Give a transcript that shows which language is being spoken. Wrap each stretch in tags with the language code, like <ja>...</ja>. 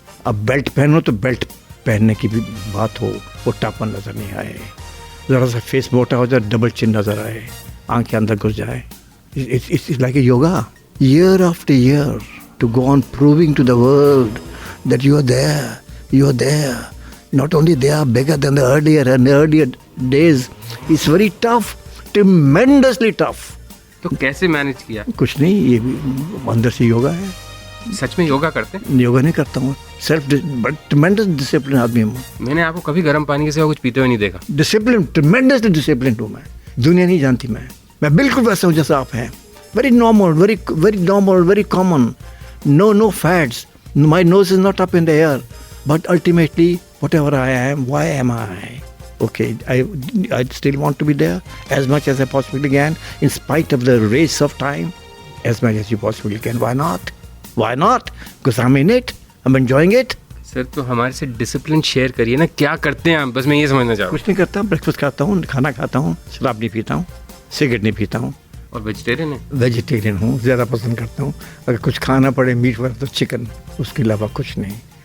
<hi>अब बेल्ट पहनो तो बेल्ट पहनने की भी बात हो, मोटापन नज़र नहीं आए, ज़रा सा फेस मोटा हो जाए, डबल चिन नज़र आए, आंखें अंदर घुस जाए।</hi> <en>It's like a yoga, year after year to go on proving to the world that you are there, not only they are bigger than the earlier days. It's very tough, tremendously tough.</en> <hi>तो कैसे manage किया? कुछ नहीं, ये भी अंदर से योगा है। सच में योगा करते हैं? योगा नहीं करता हूँ, ट्रेमेंडस डिसिप्लिन आदमी हूँ। मैंने आपको कभी गर्म पानी के सिवा कुछ पीते हुए नहीं देखा। डिसिप्लिन, ट्रेमेंडसली डिसिप्लिन हूँ मैं। दुनिया नहीं जानती मैं बिल्कुल वैसा हूँ जैसा आप हैं।</hi> <en>Very normal, very common, no fats, my nose is not up in the air, but ultimately whatever I am, why am I? Okay, I still want to be there as much as I possibly can, in spite of the race of time, as much as you possibly can. Why not? Why not? Because I'm in it. I'm enjoying it.</en> <hi>Sir तो हमारे से discipline share करिए ना, क्या करते हैं आप, बस मैं ये समझना चाह रहा हूँ। कुछ नहीं करता, ब्रेकफास्ट खाता हूँ, खाना खाता हूँ, शराब नहीं पीता हूँ, सिगरेट नहीं पीता हूँ, और वेजिटेरियन है? वेजिटेरियन हूँ, ज़्यादा पसंद करता हूँ। अगर कुछ खाना पड़े मीट वगैरह तो चिकन, उसके अलावा कुछ नहीं।</hi>